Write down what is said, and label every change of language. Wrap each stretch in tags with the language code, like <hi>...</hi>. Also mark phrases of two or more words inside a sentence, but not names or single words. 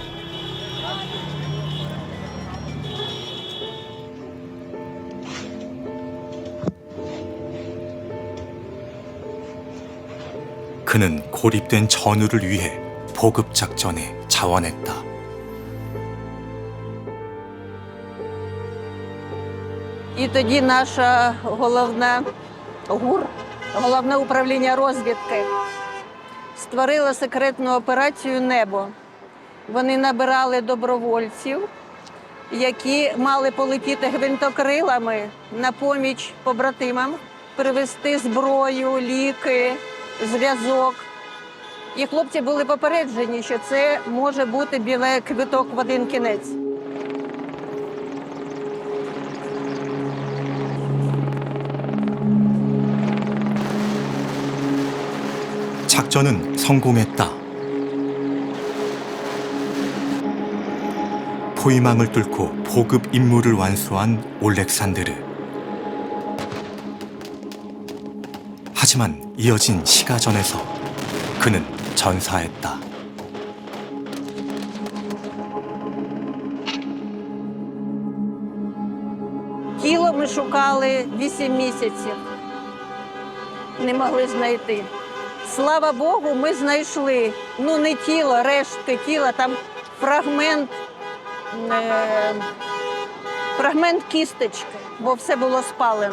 <ko>그는 고립된 전우를 위해 보급 작전에 자원했다.</ko> <uk>І тоді наша ГУР, головне управління розвідки, створило секретну операцію «Небо». Вони набирали добровольців, які мали полетіти гвинтокрилами на поміч побратимам, привезти зброю, ліки, зв'язок. І хлопці були попереджені, що це може бути білий квиток в один кінець.</uk> <ko>작전은 성공했다. 포위망을 뚫고 보급 임무를 완수한 올렉산드르. 하지만 이어진 시가전에서 그는 전사했다.</ko> <uk>Тіло ми шукали 8 місяців. Не могли знайти. Слава Богу, ми знайшли, ну не тіло, рештки тіла, там фрагмент кісточки, бо все було спалено.</uk>